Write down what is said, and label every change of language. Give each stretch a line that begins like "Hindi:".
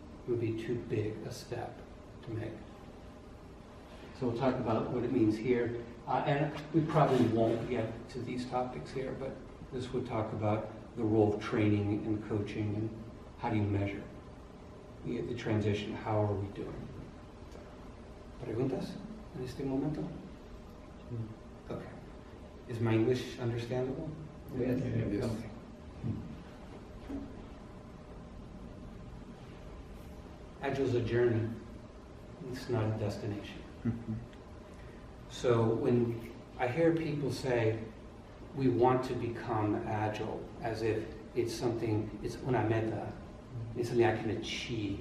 English: It would be too big a step to make. So we'll talk about what it means here. And we probably won't get to these topics here, but this would talk about the role of training and coaching and how do you measure the transition, how are we doing.
Spanish: ¿Preguntas en este momento?
English: Okay. Is my English understandable? Yes. Okay. Agile's a journey. It's not a destination. So when I hear people say, we want to become Agile, as if it's something, it's
Spanish: una meta,
English: it's something I can achieve.